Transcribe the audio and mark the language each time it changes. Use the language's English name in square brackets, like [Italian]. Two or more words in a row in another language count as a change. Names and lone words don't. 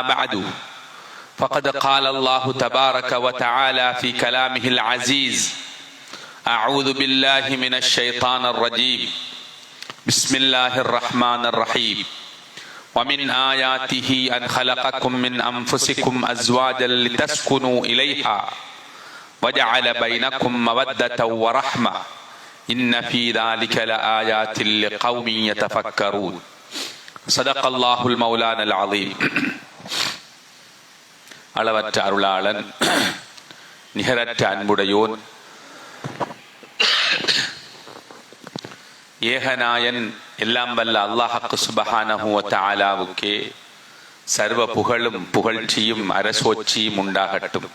[Arabic] بعد فقد قال الله تبارك وتعالى في كلامه العزيز أعوذ بالله من الشيطان الرجيم بسم الله الرحمن الرحيم ومن آياته أن خلقكم من أنفسكم أزواجا لتسكنوا إليها وجعل بينكم مودة ورحمة إن في ذلك لآيات لقوم يتفكرون صدق الله المولانا العظيم. [Tamil] அளவற்ற அருளாளன் நிகரற்ற அன்புடையோன் ஏகநாயன் எல்லாம் வல்ல [Arabic] الله سبحانه وتعالى [Tamil] சர்வ புகழும் புகழ்ச்சியும் அரசோச்சியும் உண்டாகட்டும்.